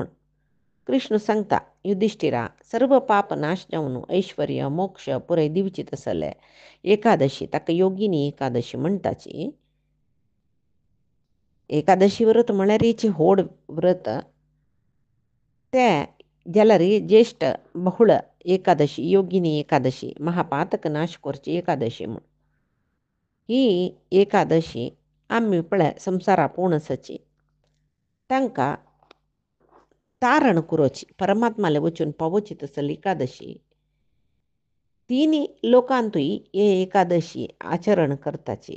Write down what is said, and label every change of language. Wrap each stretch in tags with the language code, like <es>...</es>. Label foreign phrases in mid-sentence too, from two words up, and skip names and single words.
<kok>कृष्ण सांगता युधिष्ठिरा सर्व पाप नाश जावन ऐश्वर्य मोक्ष पुरे दिवचीत असले एकादशी ताका योगिनी एकादशी म्हणटाची. एकादशी व्रत म्हळ्यार हिची होड व्रत ते जाल्यार ज्येष्ठ बहुळ एकादशी योगिनी एकादशी महापातक नाश करची एकादशी म्हण. ही एकादशी आम्ही पळय संवसारा पोणसची तांकां तारण करची परमात्माले वचून पावची तसली एकादशी. तिनी लोकांतूय हे एकादशी आचरण करताची.</kok>